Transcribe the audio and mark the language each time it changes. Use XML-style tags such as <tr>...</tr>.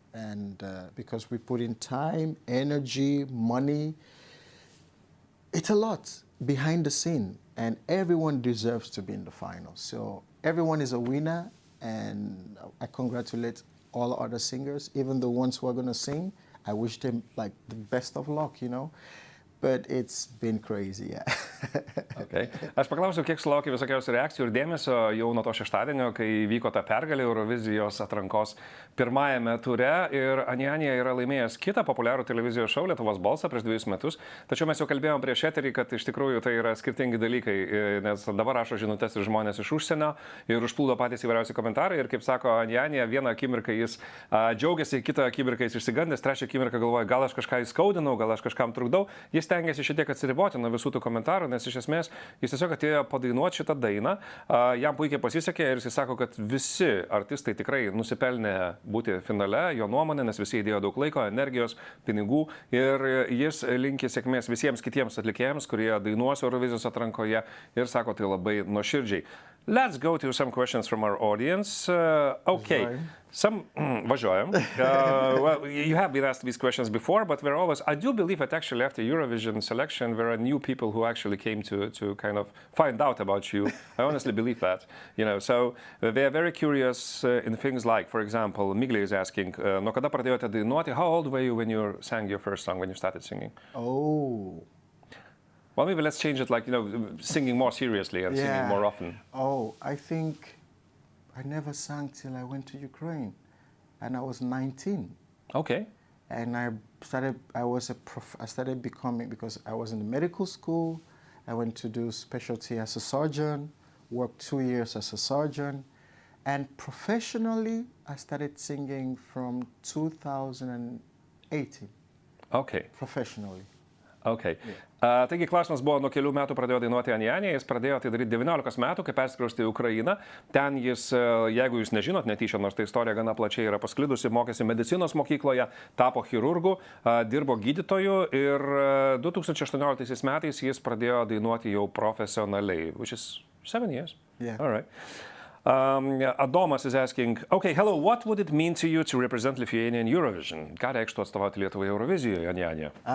<en>And because we put in time, energy, money, it's a lot behind the scene. And everyone deserves to be in the finals. So everyone is a winner. And I congratulate all other singers, even the ones who are going to sing. I wish them like the best of luck, But it's been crazy, yeah. Okay.</en> <lt>Aš paklausiau, kiek sulaukė visokiausių reakcijų ir dėmesio jau nuo to šeštadienio, kai vyko ta pergalė Eurovizijos atrankos pirmajame ture, ir Anyanya yra laimėjęs kitą populiarų televizijos šou Lietuvos balsą prieš 2 metus. Tačiau mes jau kalbėjome prieš eterį, kad iš tikrųjų tai yra skirtingi dalykai, nes dabar rašo žinutes ir žmonės iš užsienio ir užplūdo patys įvairiausi komentarai. Ir kaip sako Anyanya, vieną akimirką jis džiaugiasi, kitą akimirką jis išsigandęs, trečią akimirką galvoja, gal aš kažką įskaudinau, gal aš kažkam trukdau. Jis stengiasi šiek tiek atsiriboti nuo visų tų komentarų, nes iš esmės jis tiesiog atėjo padainuoti šitą dainą, jam puikiai pasisekė ir jis sako, kad visi artistai tikrai nusipelnė būti finale, jo nuomonė, nes visi įdėjo daug laiko, energijos, pinigų, ir jis linki sėkmės visiems kitiems atlikėjams, kurie dainuos Eurovizijos atrankoje, ir sako tai labai nuoširdžiai.</lt> <en>Let's go to some questions from our audience. Okay.</en> <lt>Važiuojam.</lt> <en>Well, you have been asked these questions before, but we're always, I do believe that actually after Eurovision selection, there are new people who actually came to kind of find out about you. I honestly believe that, so they are very curious in things like, for example, Miglė is asking,</en> <lt>nuo kada pradėjote dainuoti?</lt> <en>How old were you when you sang your first song, when you started singing? Oh. Well, maybe let's change it, like, singing more seriously and singing more often. Oh, I think I never sang till I went to Ukraine, and I was 19. Okay. And I started becoming, because I was in the medical school, I went to do specialty as a surgeon, worked 2 years as a surgeon, and professionally, I started singing from 2018. Okay. Professionally. Okay.</en> <lt>Taigi klausimas buvo, nuo kelių metų pradėjo dainuoti Anyanya, jis pradėjo tai daryti 19 metų, kai persikraustė į Ukrainą. Ten jis, jeigu jūs nežinot netyčia, nors ta istorija gana plačiai yra pasklidusi, mokėsi medicinos mokykloje, tapo chirurgu, dirbo gydytoju ir 2018 metais jis pradėjo dainuoti jau profesionaliai,</lt> <en>which is 7 years. Yeah. All right. Adomas is asking, okay, hello, what would it mean to you to represent Lithuania in Eurovision?</en> <lt>Ką reikštų atstovauti Lietuvai Eurovizijoje, Anyanya?</lt>